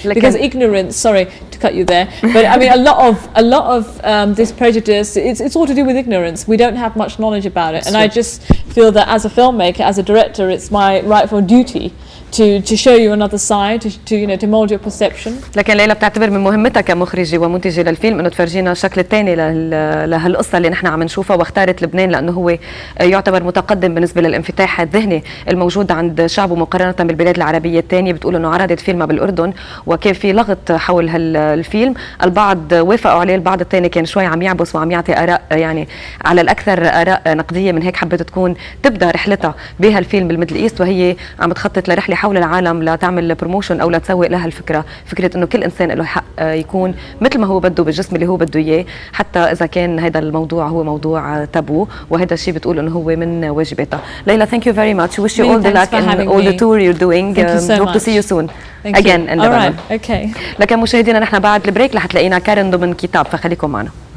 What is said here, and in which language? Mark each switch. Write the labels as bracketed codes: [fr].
[en] Because ignorance, sorry to cut you there, but I mean a lot of this prejudice, it's all to do with ignorance. We don't have much knowledge about it, and I just feel that as a filmmaker, as a director, it's my rightful duty to show you another side, to mold your perception. [ar] لكن ليلى بتعتبر من مهمتها كمخرجة ومنتجة للفيلم انه تفرجينا الشكل الثاني لهالقصة اللي نحن عم نشوفها، واختارت لبنان لانه هو يعتبر متقدم بالنسبة للانفتاح الذهني الموجود عند شعبه مقارنة بالبلاد العربية الثانية. بتقول انه عرضت فيلمها بالاردن وكان في لغط حول هالفيلم، البعض وافقوا عليه، البعض الثاني كان شوي عم يعبس وعم يعطي اراء يعني على الاكثر اراء نقدية. من هيك حبت تكون تبدا رحلتها بهالفيلم بالميدل ايست، وهي عم تخطط لرحلة حول العالم لتعمل بروموشن او لتسوق لها الفكره، فكره انه كل انسان له حق يكون مثل ما هو بده بالجسم اللي هو بده اياه، حتى اذا كان هذا الموضوع هو موضوع تابو، وهذا الشيء بتقول انه هو من واجباتها. [en] ليلى, thank you very much. Wish you all the luck in all the tour you're doing. Hope to see you soon again in Lebanon. All right, okay. [ar] لكن مشاهدينا نحن بعد البريك رح تلاقينا كارن ضمن كتاب، فخليكم معنا.